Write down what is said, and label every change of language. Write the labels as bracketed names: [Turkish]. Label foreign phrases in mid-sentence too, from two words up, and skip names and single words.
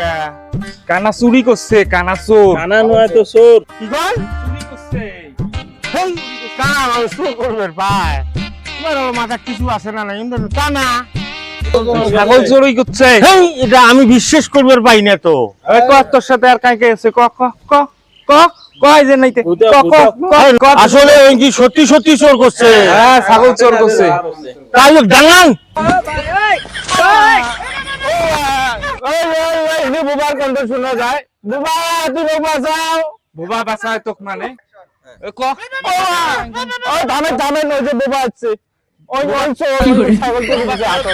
[Bangla] কানা চুরি করছে কানা চোর কানা নয় তো চোর কি কল চুরি করছে হেই কানা মানুষ তো করবে ভাই তোমার মাথা কিছু আছে না কিন্তু কানা ছাগল চুরি করছে হেই এটা আমি বিশ্বাস করবার পাই না তো ওই ক তোর সাথে আর কাই কাই আছে ক ক ক ক কয় যে নাই ক ক ক আসলে ওই কি সত্যি সত্যি চোর করছে হ্যাঁ ছাগল চোর করছে তাই ডাঙান বুবার কণ্ঠ শোনা যায় বুবা তুমি বাঁচাও বোবা বাঁচায় তোক মানে এ ক ওই ধামে ধামে ওই যে বুবা আছে ওই ওই চোর ছাগল তো বুঝে আসো